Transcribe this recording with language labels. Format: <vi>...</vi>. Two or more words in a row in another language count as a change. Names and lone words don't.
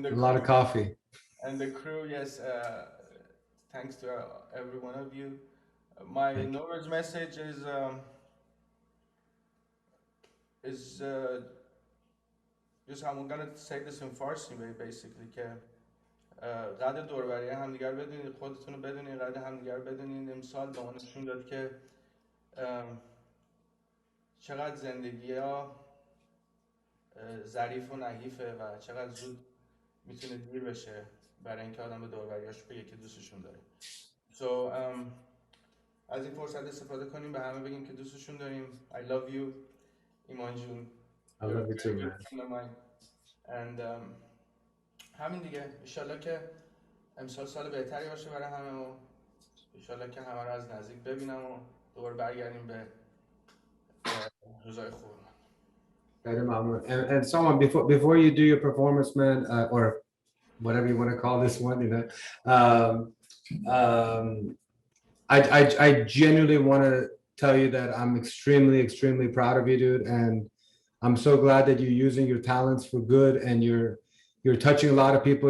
<en>a lot of coffee. And the crew, yes. Thanks to every one of you. My Norouz message is just I'm gonna say this in Farsi basically</en> <fa>که قدر دوربری همدیگر بدونید، خودتون رو بدونید، قدر همدیگر بدونید. امسال به ما نشون داد که چقدر زندگی ها ظریف و نحیفه و چقدر زود میتونه دیر بشه برای اینکه آدم به دوربریاش بگه که دوستشون داره. So از این فرصت استفاده کنیم به همه بگیم که دوستشون داریم.</fa> <en>I love you ایمان جون. I love you too, man.</en> <fa>And همین دیگه. انشالله که امسال سال بهتری باشه برای همه و انشالله که همه رو از نزدیک ببینم و دوباره برگردیم به روزای خوب.</fa> <en>And someone before you do your performance, man, or whatever you want to call this one, you know, I genuinely want to tell you that I'm extremely proud of you, dude, and I'm so glad that you're using your talents for good, and you're touching a lot of people.</en>